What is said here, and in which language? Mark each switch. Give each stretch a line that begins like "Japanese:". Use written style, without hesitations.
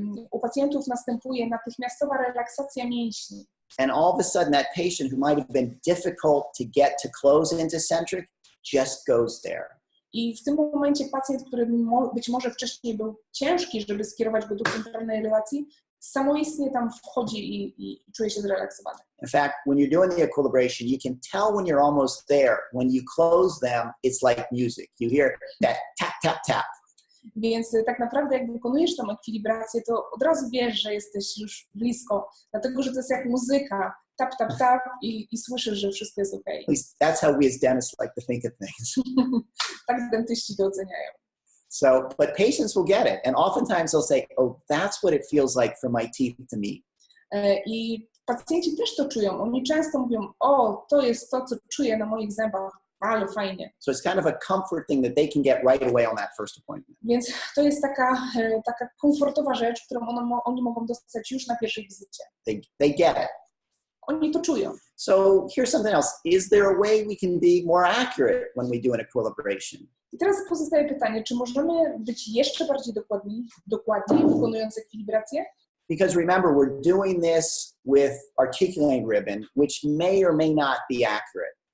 Polish: U pacjentów następuje natychmiastowa relaksacja mięśni.
English: And all of a sudden that patient who might have been difficult to get to close into centric just goes there.
Polish: I w tym momencie pacjent, który być może wcześniej był ciężki, żeby skierować go do centralnej relacji, samoistnie tam wchodzi i czuje się zrelaksowany.
English: In fact, when you're doing the equilibration, you can tell when you're almost there. When you close them, it's like music. You hear that tap, tap, tap.
Polish: Więc tak naprawdę jak wykonujesz tą ekwilibrację, to od razu wiesz, że jesteś już blisko, dlatego że to jest jak muzyka.
English: Tap, tap, tap
Polish: i słyszysz, że wszystko jest okej.
English: At least that's how we as dentists like to think of things.
Polish: Tak dentyści to oceniają.
English: So, but patients will get it. And oftentimes they'll say, oh, that's what it feels like for my teeth to meet.
Polish: I pacjenci też to czują. Oni często mówią, o, to jest to, co czuję na moich zębach. Ale fajnie.
English: So it's kind of a comfort thing that they can get right away on that first appointment.
Polish: Więc to jest taka komfortowa rzecz, którą oni mogą dostać już na pierwszej wizycie.
English: They get it.
Polish: Oni to czują.
English: So here's something else. Is there a way we can be more accurate when we do an equilibration?
Polish: I teraz pozostaje pytanie, czy możemy być jeszcze bardziej dokładni wykonując ekwilibrację?
English: Because remember, we're doing this with articulating ribbon, which may or may not be accurate.